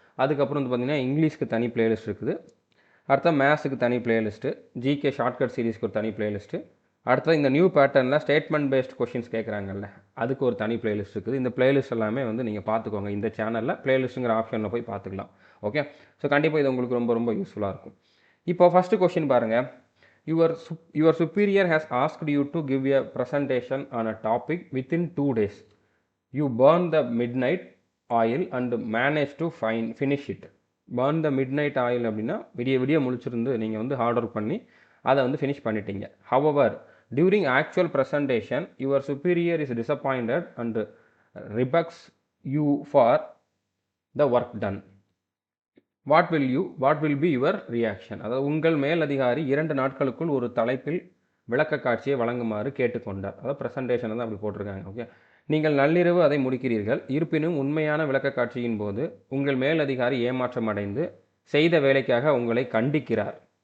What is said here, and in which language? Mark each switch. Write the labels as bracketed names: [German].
[Tamil] அதுக்கப்புறம் வந்து பார்த்திங்கன்னா இங்கிலீஷ்க்கு தனி பிளேலிஸ்ட் இருக்குது. அடுத்த மேத்ஸுக்கு தனி பிளேலிஸ்ட்டு, ஜிகே ஷார்ட்கட் சீரீஸ்க்கு ஒரு தனி பிளேலிஸ்ட்டு. அடுத்தது இந்த நியூ பேட்டர்னில் ஸ்டேட்மெண்ட் பேஸ்ட் கொஷின்ஸ் கேட்குறாங்கல்ல, அதுக்கு ஒரு தனி பிளேலிஸ்ட் இருக்குது. இந்த பிளேலிஸ்ட் எல்லாமே வந்து நீங்கள் பார்த்துக்கோங்க. இந்த சேனலில் பிளேலிஸ்ட்டுங்கிற ஆப்ஷனில் போய் பார்த்துக்கலாம். ஓகே, ஸோ கண்டிப்பாக இது உங்களுக்கு ரொம்ப ரொம்ப யூஸ்ஃபுல்லாக இருக்கும். இப்போ ஃபஸ்ட்டு கொஷின் பாருங்கள். [English] Your superior has asked you to give a presentation on a topic within 2 days. You burn the midnight oil and manage to finish it. Burn the midnight oil [Tamil] அப்படின்னா விடிய முழிச்சிருந்து நீங்கள் வந்து ஹார்ட் ஒர்க் பண்ணி அதை வந்து finish பண்ணிட்டீங்க. [English] However, during actual presentation, your superior is disappointed and rebukes you for the work done. What will be your reaction? [Tamil] அதாவது உங்கள் மேல் அதிகாரி 2 நாட்களுக்குள் ஒரு தலைப்பில் விளக்க காட்சியை வழங்குமாறு கேட்டுக்கொண்டார். அதாவது ப்ரெசன்டேஷன் தான் அப்படி போட்டிருக்காங்க. ஓகே, நீங்கள் நள்ளிரவு அதை முடிக்கிறீர்கள். இருப்பினும் உண்மையான விளக்க காட்சியின் போது உங்கள் மேல் அதிகாரி ஏமாற்றம் அடைந்து செய்த வேலைக்காக உங்களை கண்டிக்கிறார்.